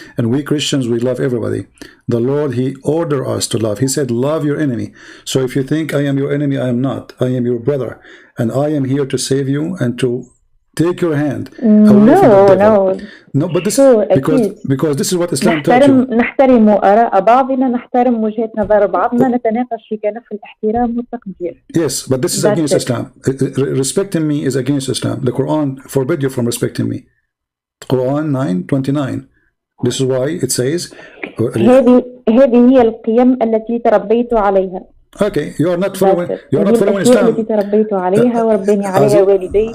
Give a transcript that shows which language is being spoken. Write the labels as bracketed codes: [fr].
[en] And we Christians, we love everybody. The Lord, He ordered us to love. He said, love your enemy. So if you think I am your enemy, I am not. I am your brother. And I am here to save you and to take your hand. No, but this because this is what Islam taught you. [ar] نحترم آراء بعضنا، نحترم وجهة نظر بعضنا، نتناقش في كنف الاحترام والتقدير. [en] Yes, but this is against Islam. Respecting me is against Islam. The Quran forbid you from respecting me. Quran 9:29. This is why it says [ar] هذه هي القيم التي تربيت عليها. [en] Okay, you are not following Islam. [ar] التي تربيت عليها وربني عليها والدي.